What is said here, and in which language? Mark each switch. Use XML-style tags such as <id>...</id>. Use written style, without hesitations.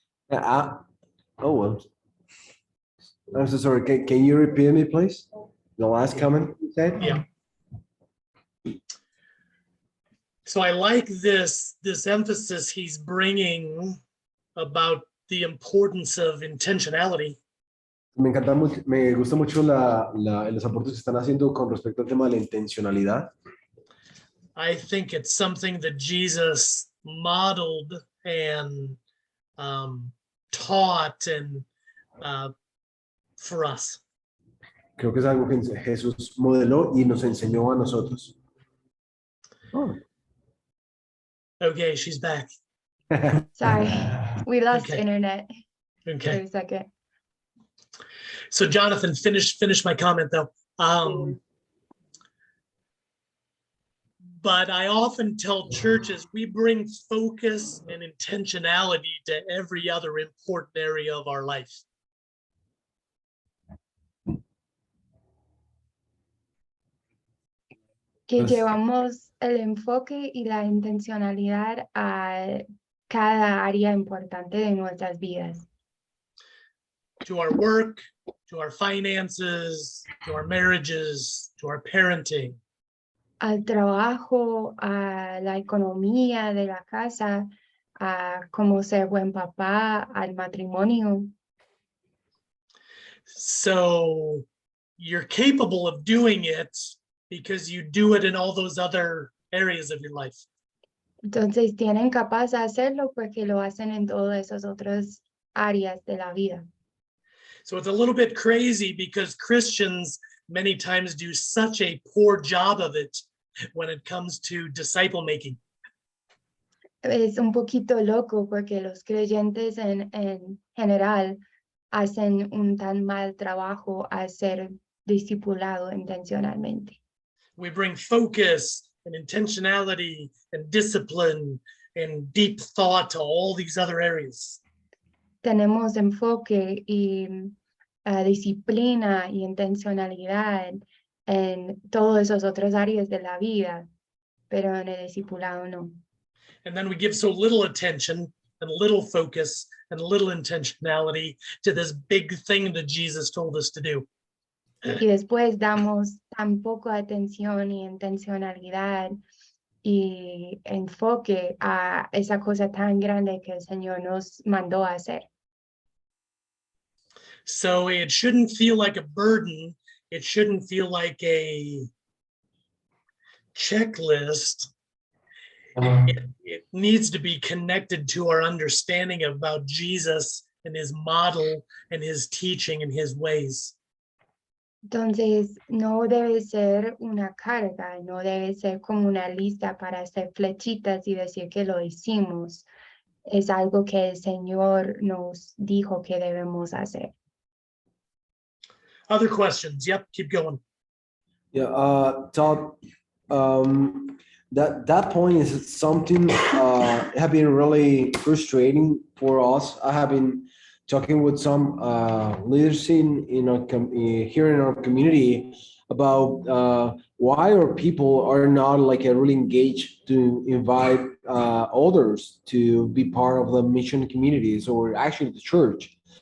<en>Oh well. I'm so sorry. Can you repeat me, please? The last comment you said. Yeah. So I like this emphasis he's bringing about the importance of intentionality.</en> <es>Me encanta mucho, me gusta mucho los aportes que están haciendo con respecto al tema de la intencionalidad.</es> <en>I think it's something that Jesus modeled and taught and for us.</en> <es>Creo que es algo que Jesús modeló y nos enseñó a nosotros.</es> <en>Oh. Okay, she's back. Sorry, we lost Okay. internet for Okay. a second. So Jonathan, finish my comment though. But I often tell churches we bring focus and intentionality to every other important area of our life.</en> <es>Que Pues- llevamos el enfoque y la intencionalidad a cada área importante de nuestras vidas,</es> <en>To our work, to our finances, to our marriages, to our parenting.</en> <es>al trabajo, a la economía de la casa, a cómo ser buen papá, al matrimonio.</es> <en>So you're capable of doing it because you do it in all those other areas of your life.</en> <es>Entonces tienen capaz de hacerlo porque lo hacen en todas esas otras áreas de la vida.</es> <en>So it's a little bit crazy because Christians many times do such a poor job of it when it comes to disciple making.</en> <es>Es un poquito loco porque los creyentes en general hacen un tan mal trabajo a ser discipulado intencionalmente.</es> <en>We bring focus and intentionality and discipline and deep thought to all these other areas.</en> <es>Tenemos enfoque y disciplina y intencionalidad en todas esas otras áreas de la vida, pero en el discipulado no.</es> <en>And then we give so little attention and little focus and little intentionality to this big thing that Jesus told us to do.</en> <es>Y después damos tan poco atención y intencionalidad y enfoque a esa cosa tan grande que el Señor nos mandó a hacer.</es> <en>So it shouldn't feel like a burden. It shouldn't feel like a checklist. It needs to be connected to our understanding about Jesus and his model and his teaching and his ways.</en> <es>Entonces, no debe ser una carga, no debe ser como una lista para hacer flechitas y decir que lo hicimos. Es algo que el Señor nos dijo que debemos hacer.</es> <en>Other questions? Yep, keep going. Yeah, Todd, that point is something have been really frustrating for us. I have been talking with some leaders in our here in our community about why our people are not like really engaged to invite others to be part of the mission communities or actually the church.</en>